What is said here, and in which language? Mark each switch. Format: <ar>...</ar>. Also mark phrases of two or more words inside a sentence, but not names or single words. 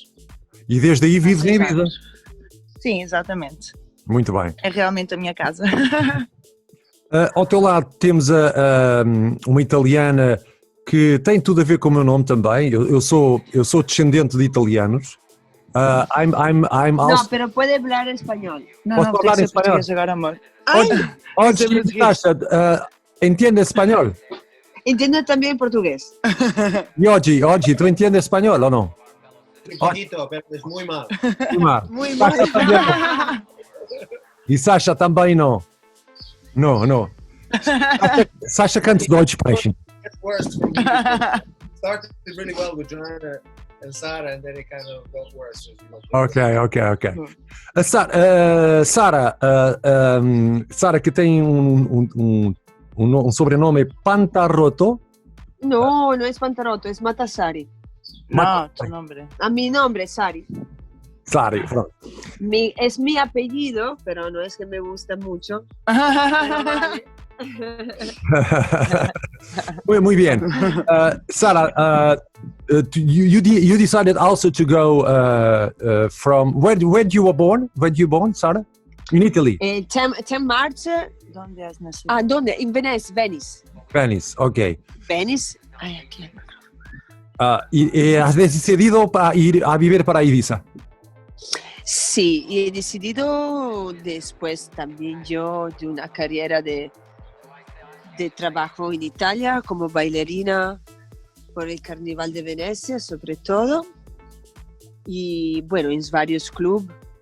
<pt>E desde aí vives em Ibiza? Sim, exatamente. Muito bem. É realmente a minha casa. Ao teu lado temos uma italiana que tem tudo a ver com o meu nome também. Eu sou descendente de italianos.</pt> <en>I'm also...</en> <es>No, pero puede hablar español.</es> <pt>Não, tem que ser português agora, amor. Hoje, Sasha, entende espanhol?</pt> <es>Entiendo también portugués.</es> <pt>E hoje, tu entende espanhol ou não?</pt> <es>Un poquito, pero es muy mal. Muy mal.</es> <pt>E Sasha também não. Não.</pt> <de>Sasha kann Deutsch sprechen.</de> <en>It's worse for me. Started really well with Joanna and Sara, and then it kind of got worse.</en> <pt>Ok. Sara, que tem um sobrenome Pantarotto.</pt> <es>No, no es Pantarotto, es Matassari. No, tu nombre. A mi nombre es Sari. Sari, pronto. Es mi apellido, pero no es que me gusta mucho. Muy bien. Sara,</es> <en>you decided also to go from where you were born? Where you born, Sara? In Italy. 10 March.</en> <es>¿Dónde has nacido? ¿Dónde? En Venice.</es> <en>Venice, ok. Venice.</en> <es>Ay, aquí. Y has decidido ir a vivir para Ibiza. Sí, y he decidido después también yo de una carrera de de trabajo en Italia como bailarina por el Carnaval de Venecia, sobre todo, y bueno, en varios clubes.</es>